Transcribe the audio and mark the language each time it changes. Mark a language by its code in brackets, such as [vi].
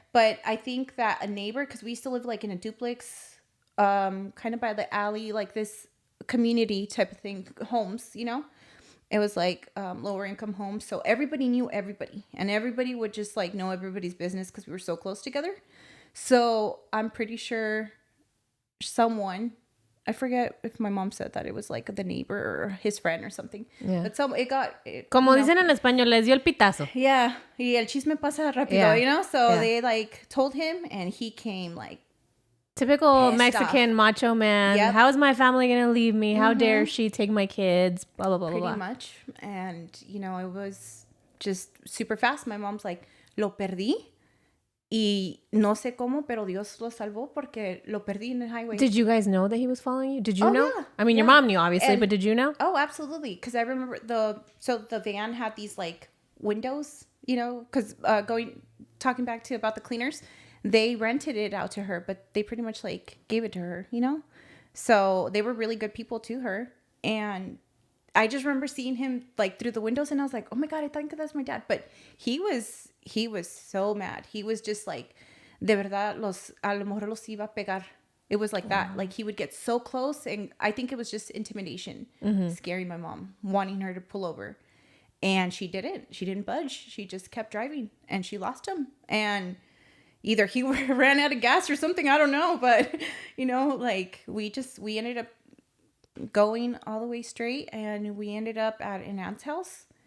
[en] But I think that a neighbor, because we used to live like in a duplex, kind of by the alley, like this community type of thing, homes, It was like lower income homes. So everybody knew everybody. And everybody would just like know everybody's business because we were so close together. So I'm pretty sure someone, I forget if my mom said that it was like the neighbor or his friend or something. Yeah. But [es] como dicen en español, les dio el pitazo. [en] Yeah. [es] Y el chisme pasa rápido, [en] So they like told him and he came like typical Mexican macho man. Yep. How is my family going to leave me? How dare she take my kids? Blah, blah, blah, blah. Pretty much. And, it was just super fast. My mom's like, [es] lo perdí. Y no sé cómo, pero Dios lo salvó porque lo perdí [en] in the highway. Did you guys know that he was following you? Did you know? Yeah. I mean, your mom knew, obviously, but did you know? Oh, absolutely. Because I remember the van had these like windows, because talking back to about the cleaners, they rented it out to her, but they pretty much like gave it to her, So they were really good people to her. And I just remember seeing him like through the windows and I was like, oh my God, I think that's my dad. But he was so mad. He was just like, [es] de verdad, a lo mejor los iba a pegar. [en] It was like that. Like he would get so close. And I think it was just intimidation, scaring my mom, wanting her to pull over. And she didn't. She didn't budge. She just kept driving and she lost him. And either he ran out of gas or something. I don't know. But, like we ended up going all the way straight and we ended up at an aunt's house.